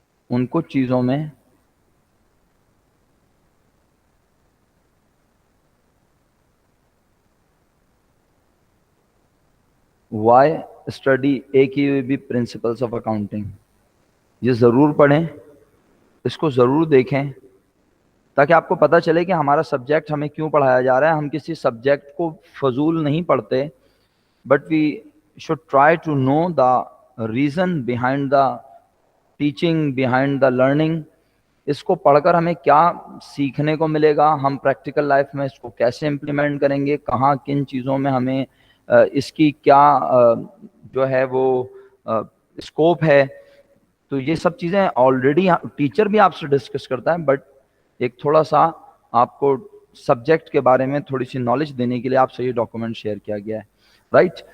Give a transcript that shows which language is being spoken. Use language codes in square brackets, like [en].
[ur] ان کچھ چیزوں میں why study AQAB principles of accounting, یہ ضرور پڑھیں، اس کو ضرور دیکھیں تاکہ آپ کو پتہ چلے کہ ہمارا سبجیکٹ ہمیں کیوں پڑھایا جا رہا ہے. ہم کسی سبجیکٹ کو فضول نہیں پڑھتے، [en] But we should try to know the reason behind the teaching, behind the learning. [ur] اس کو پڑھ کر ہمیں کیا سیکھنے کو ملے گا، ہم پریکٹیکل لائف میں اس کو کیسے امپلیمنٹ کریں گے، کہاں کن چیزوں میں ہمیں اس کی کیا جو ہے وہ اسکوپ ہے. تو یہ سب چیزیں آلریڈی ٹیچر بھی آپ سے ڈسکس کرتا ہے, بٹ ایک تھوڑا سا آپ کو سبجیکٹ کے بارے میں تھوڑی سی نالج دینے کے لیے آپ سے یہ ڈاکومنٹ شیئر کیا گیا ہے, رائٹ.